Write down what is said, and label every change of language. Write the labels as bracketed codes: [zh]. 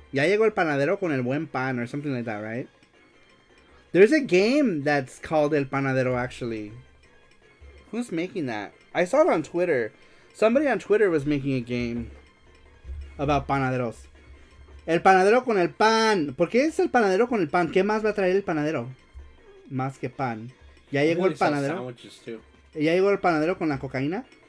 [es] Ya llegó el panadero con el buen pan, or something like that, right? [en] There's a game that's called El Panadero, actually. Who's making that? I saw it on Twitter. Somebody on Twitter was making a game about panaderos. [es] El panadero con el pan. ¿Por qué es el panadero con el pan? ¿Qué más va a traer el panadero? Más que pan. ¿Ya llegó el panadero? ¿Ya llegó el panadero con la cocaína?